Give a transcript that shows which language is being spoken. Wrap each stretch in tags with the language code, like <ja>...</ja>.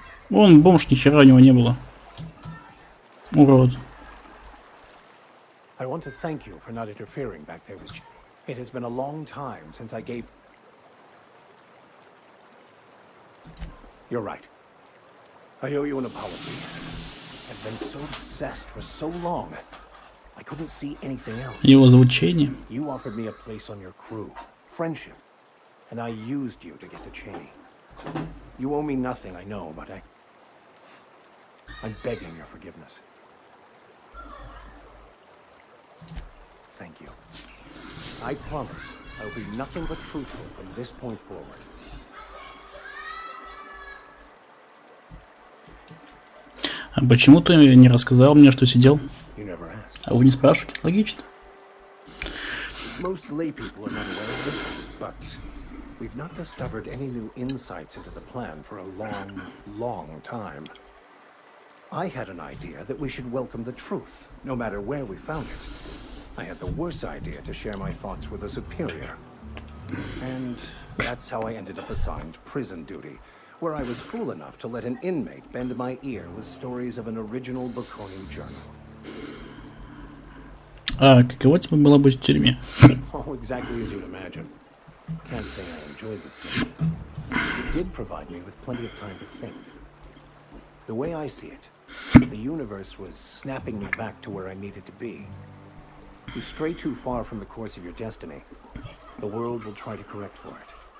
<ru>Вон бомж, ни хера у него не было. Урод.</ru> <en>I want to thank you for not interfering back there with you. It has been a long time since I gave... You're right. I owe you an apology. I've been so obsessed for so long. I couldn't see anything else.</en> <ru>Его звучение.</ru> <en>You offered me a place on your crew. Friendship. And I used you to get to Cheney. You owe me nothing, I know, but I'm begging your forgiveness. Thank you. I promise I will be nothing but truthful from this point forward.</en> <ru>А почему ты не рассказал мне, что сидел? А вы не спрашивали? Логично.</ru> <en>Most lay people are not aware of this, but we've not discovered any new insights into the plan for a long, long time. I had an idea that we should welcome the truth, no matter where we found it. I had the worse idea to share my thoughts with a superior. And that's how I ended up assigned prison duty, where I was fool enough to let an inmate bend my ear with stories of an original Baconi journal.</en> <ru>А каково тебе было быть в тюрьме?</ru> <en>Oh, exactly as you'd imagine. Can't say I enjoyed this day. It did provide me with plenty of time to think. The way I see it, the universe was snapping me back to where I needed to be. You stray too far from the course of your destiny, the world will try to correct for it.</en>